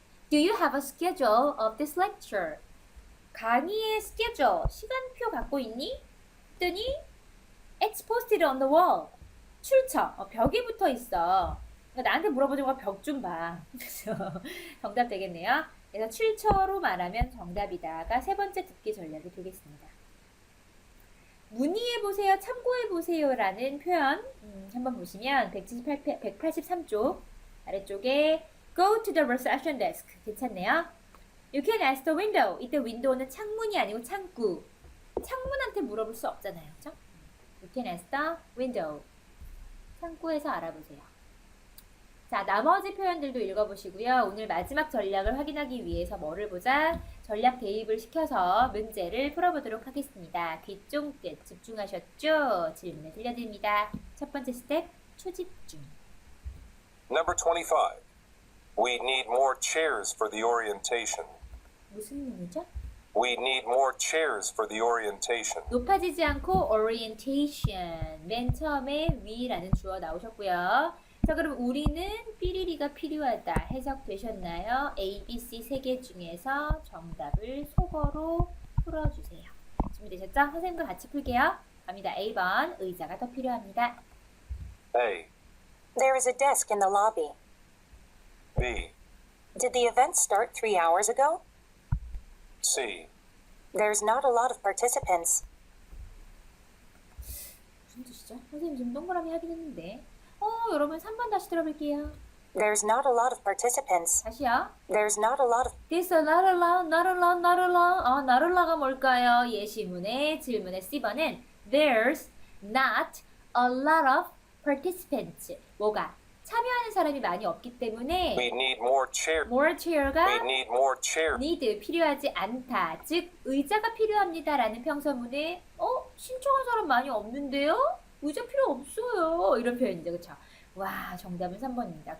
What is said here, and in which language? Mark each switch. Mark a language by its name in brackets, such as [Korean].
[English] Do you have a schedule of this lecture? [Korean] 강의의 schedule, 시간표 갖고 있니? 했더니 [English] It's posted on the wall. [Korean] 출처, 벽에 붙어 있어. 그러니까 나한테 물어보는 거 벽 좀 봐. 그래서 정답 되겠네요. 그래서 출처로 말하면 정답이다가 세 번째 듣기 전략이 되겠습니다. 문의해보세요, 참고해보세요라는 표현 한번 보시면 183쪽 아래쪽에 [English] Go to the reception desk [Korean] 괜찮네요. [English] You can ask the window. [Korean] 이때 window는 창문이 아니고 창구. 창문한테 물어볼 수 없잖아요. 그렇죠? [English] You can ask the window. [Korean] 창구에서 알아보세요. 자, 나머지 표현들도 읽어보시고요. 오늘 마지막 전략을 확인하기 위해서 뭐를 보자? 전략 대입을 시켜서 문제를 풀어보도록 하겠습니다. 귀 쫑긋 집중하셨죠? 질문을 들려드립니다. 첫 번째 스텝, 초집중. [English] Number 25. We need more chairs for the orientation. [Korean] 무슨 의미죠? [English] We need more chairs for the orientation. [Korean] 높아지지 않고 orientation. 맨 처음에 we라는 주어 나오셨고요. 자, 그럼 우리는 삐리리가 필요하다. 해석되셨나요? A, B, C 세 개 중에서 정답을 속어로 풀어주세요. 준비되셨죠? 선생님과 같이 풀게요. 갑니다. A번, 의자가 더 필요합니다. [English] A. There is a desk in the lobby. B. Did the event start 3 hours ago? C. There's not a lot of participants. [Korean] 무슨 뜻이죠? 선생님 지금 동그라미 하긴 했는데. 여러분 3번 다시 들어볼게요. [English] There's not a lot of participants. [Korean] 다시요. [English] There's not a lot of This not allow, not allow, not allow. not allow [Korean] 가 뭘까요? 예시문의 질문의 C번은 [English] There's not a lot of participants. [Korean] 뭐가? 참여하는 사람이 많이 없기 때문에 [English] We need more chairs. more chair가 We need more chairs. [Korean] need 필요하지 않다. 즉 의자가 필요합니다 라는 평서문에 신청한 사람 많이 없는데요? 의자 필요 없어요. 이런 표현이죠. 그렇죠? 와, 정답은 3번입니다.